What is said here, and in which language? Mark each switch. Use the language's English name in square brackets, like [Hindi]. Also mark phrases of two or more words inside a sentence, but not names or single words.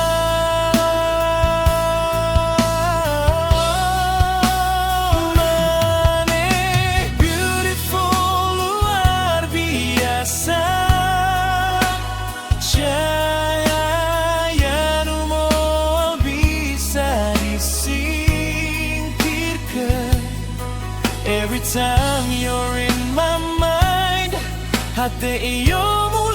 [Sundanese] Mane beautiful [Indonesian] luar biasa, [Sundanese] cahaya nu moal bisa disingkirkan. [English] Every time you're in my mind, [Indonesian] hati iyo